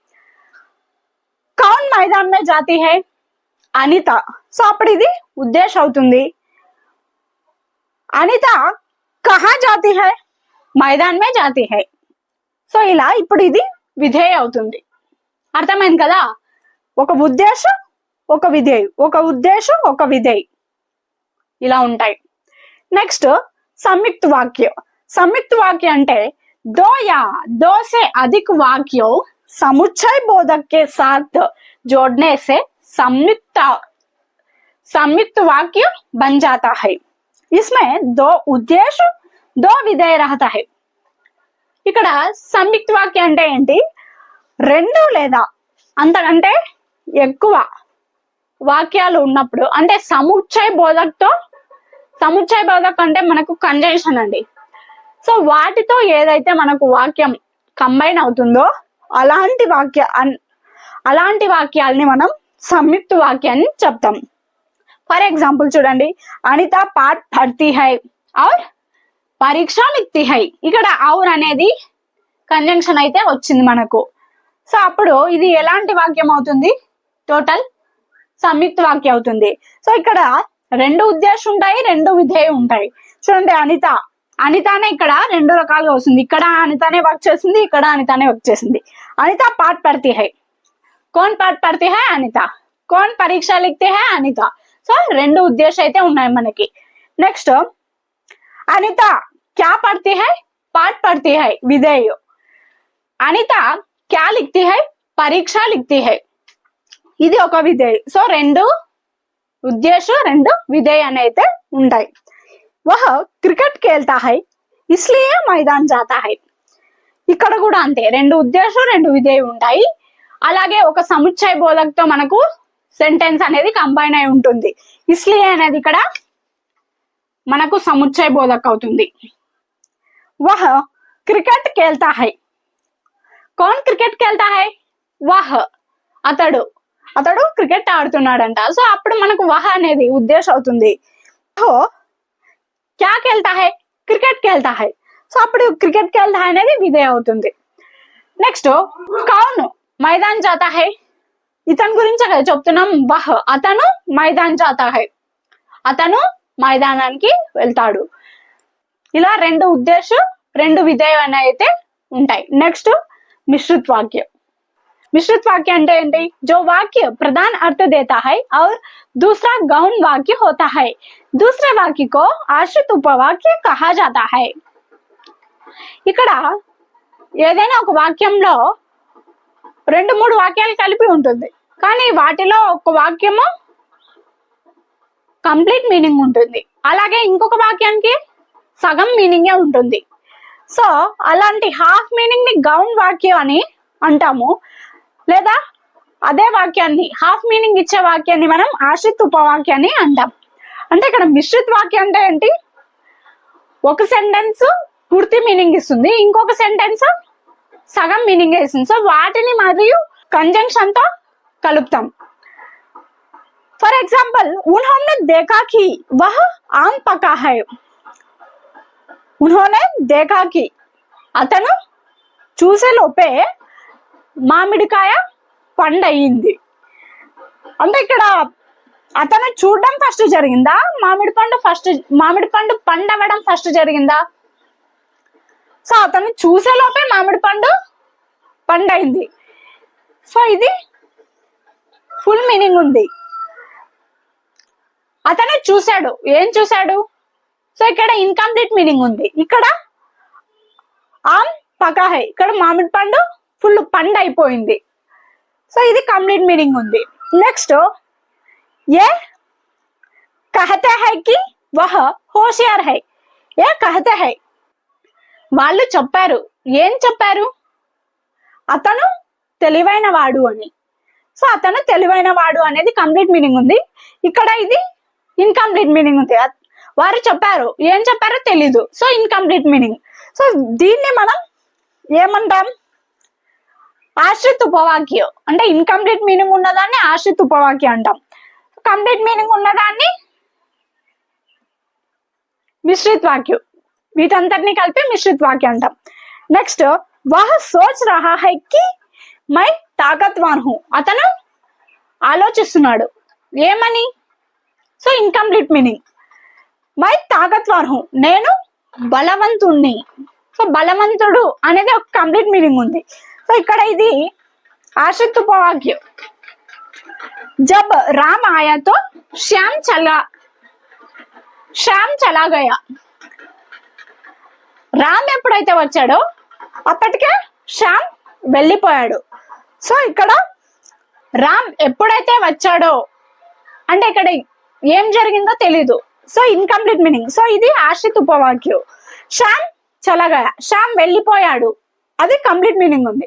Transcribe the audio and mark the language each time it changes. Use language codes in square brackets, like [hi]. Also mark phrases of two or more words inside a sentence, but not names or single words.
[hi] कौन मैदान में जाती है? అనిత. [te] సో అప్పుడు ఇది ఉద్దేశం అవుతుంది. [hi] अनिता कहाँ जाती है? मैदान में जाती है. [te] సో ఇలా ఇప్పుడు ఇది విధేయ అవుతుంది. అర్థమైంది కదా. ఒక ఉద్దేశం ఒక విధేయ, ఒక ఉద్దేశం ఒక విధేయ, ఇలా ఉంటాయి. నెక్స్ట్ సంయుక్త వాక్య. సంయుక్త వాక్య అంటే [hi] दो या दो से अधिक वाक्यों समुच्चय बोधक के साथ जोड़ने से संयुक्त वाक्य बन जाता है. इसमें दो उद्देश्य दो विधेय रहता है. [te] ఇక్కడ సంయుక్త వాక్య అంటే ఏంటి? రెండు లేదా అంతకంటే ఎక్కువ వాక్యాలు ఉన్నప్పుడు, అంటే సముచ్చయ బోధకతో, సముచ్చయ బోధక్ అంటే మనకు కంజంక్షన్ అండి. సో వాటితో ఏదైతే మనకు వాక్యం కంబైన్ అవుతుందో అలాంటి వాక్యాలని మనం సంయుక్త వాక్యాన్ని చెప్తాం. [en] for example [te] చూడండి, [hi] अनिता पाठ पढ़ती है और परीक्षा लिखती है. [te] ఇక్కడ ఔర్ అనేది కంజంక్షన్ అయితే వచ్చింది మనకు. సో అప్పుడు ఇది ఎలాంటి వాక్యం అవుతుంది? టోటల్ సంయుక్త వాక్యం అవుతుంది. సో ఇక్కడ రెండు ఉద్దేశం ఉంటాయి, రెండు విధేయ ఉంటాయి. చూడండి, అనితనే ఇక్కడ రెండు రకాలుగా వస్తుంది. ఇక్కడ అనితనే వర్క్ చేసింది, ఇక్కడ అనితనే వర్క్ చేసింది. [hi] अनिता पाठ पढ़ती है. कौन पाठ पढ़ती है? अनिता. कौन परीक्षा लिखती है? [te] అనిత. సో రెండు ఉద్దేశం అయితే ఉన్నాయి మనకి. [hi] नेक्स्ट अनिता क्या पढ़ती है? पाठ पढ़ती है, विधेय. अनिता क्या लिखती है? परीक्षा लिखती है. [te] ఇది ఒక విధేయ. సో రెండు ఉద్దేశం రెండు విధేయ అయితే ఉంటాయి. [hi] वह क्रिकेट खेलता है इसलिए मैदान जाता है. [te] ఇక్కడ కూడా అంతే, రెండు ఉద్దేశం రెండు విధేయ ఉంటాయి. అలాగే ఒక సముచ్చయ బోధకతో మనకు సెంటెన్స్ అనేది కంబైన్ అయి ఉంటుంది. ఇస్లియే అనేది ఇక్కడ మనకు సముచ్చయ బోధక్ అవుతుంది. [hi] वह क्रिकेट खेलता है. कौन क्रिकेट खेलता है? वह [te] అతడు క్రికెట్ ఆడుతున్నాడంట. సో అప్పుడు మనకు వహ్ అనేది ఉద్దేశం అవుతుంది. [hi] क्या खेलता है? क्रिकेट खेलता है. [te] సో అప్పుడు [hi] क्रिकेट खेलता है [te] అనేది విధేయ అవుతుంది. [hi] नेक्स्ट कौन मैदान जाता है. [te] ఇతని గురించి చెప్తున్నాం. వహ్ అతను [hi] मैदान जाता है. [te] అతను మైదానానికి వెళ్తాడు. ఇలా రెండు ఉద్దేశం రెండు విధేయం అయితే ఉంటాయి. నెక్స్ట్ మిశ్రిత్ వాక్య. [hi] मिश्रित वाक्य [te] అంటే ఏంటి? [hi] जो वाक्य प्रधान अर्थ देता है और दूसरा गौण वाक्य होता है, दूसरे वाक्य को आश्रित उपवाक्य कहा जाता है. [te] ఇక్కడ ఏదైనా ఒక వాక్యంలో రెండు మూడు వాక్యాలు కలిపి ఉంటుంది, కానీ వాటిలో ఒక వాక్యము [en] complete meaning [te] ఉంటుంది, అలాగే ఇంకొక వాక్యానికి సగం మీనింగే ఉంటుంది. సో అలాంటి [en] half meaning [te] ని గౌన్ వాక్యం అని అంటాము, లేదా అదే వాక్యాన్ని [en] half meaning [te] ఇచ్చే వాక్యాన్ని మనం ఆశ్రిత ఉపవాక్యాన్ని అంటాం. అంటే ఇక్కడ మిశ్రిత వాక్యం అంటే ఏంటి? ఒక సెంటెన్స్ పూర్తి మీనింగ్ ఇస్తుంది, ఇంకొక సెంటెన్స్ సగం మీనింగ్ ఇస్తుంది. సో వాటిని మరియు కంజంక్షన్ తో కలుపుతాం. [en] for example, [hi] उन्होंने देखा कि वह आम पका है. उन्होंने देखा कि [te] అతను చూసే లోపే మామిడికాయ పండయింది. అంటే ఇక్కడ అతను చూడడం ఫస్ట్ జరిగిందా, మామిడి పండు పండవడం ఫస్ట్ జరిగిందా? సో అతను చూసే లోపే మామిడి పండు పండయింది. సో ఇది [en] full meaning [te] ఉంది. అతను చూశాడు, ఏం చూశాడు? సో ఇక్కడ [en] incomplete meaning [te] ఉంది. ఇక్కడ [hi] आम पका है, [te] ఇక్కడ మామిడి పండు ఫుల్ పండు అయిపోయింది. సో ఇది [en] complete meaning [te] ఉంది. నెక్స్ట్ [hi] ये कहते हैं कि वह होशियार है. ये कहते हैं, [te] వాళ్ళు చెప్పారు. ఏం చెప్పారు? అతను తెలివైన వాడు అని. సో అతను తెలివైన వాడు అనేది [en] complete meaning [te] ఉంది. ఇక్కడ ఇది [en] incomplete meaning [te] ఉంది. వారు చెప్పారు, ఏం చెప్పారో తెలీదు. సో [en] incomplete meaning. [te] సో దీన్ని మనం ఏమంటాం? ఆశ్రిత ఉపవాక్యం. అంటే [en] incomplete meaning [te] ఉన్నదాన్ని ఆశ్రిత ఉపవాక్యం అంటాం, [en] complete meaning [te] ఉన్నదాన్ని మిశ్రిత్ వాక్యం. వీటంతటిని కలిపి మిశ్రిత్ వాక్యం అంటాం. నెక్స్ట్ [hi] वह सोच रहा है कि मैं ताकतवान हूँ. [te] అతను ఆలోచిస్తున్నాడు, ఏమని? సో [en] incomplete meaning. [hi] मैं ताकतवान हूँ, [te] నేను బలవంతుణ్ణి. సో బలవంతుడు అనేది ఒక [en] complete meaning [te] ఉంది. సో ఇక్కడ ఇది ఆశ్రిత ఉపవాక్యం. [hi] जब राम आया तो श्याम चला गया. [te] రామ్ ఎప్పుడైతే వచ్చాడో అప్పటికే శ్యామ్ వెళ్ళిపోయాడు. సో ఇక్కడ రామ్ ఎప్పుడైతే వచ్చాడో అంటే ఇక్కడ ఏం జరిగిందో తెలీదు. సో [en] incomplete meaning. [te] సో ఇది ఆశ్రిత ఉపవాక్యం. [hi] श्याम चला गया, [te] శ్యామ్ వెళ్ళిపోయాడు, అది [en] complete meaning [te] ఉంది.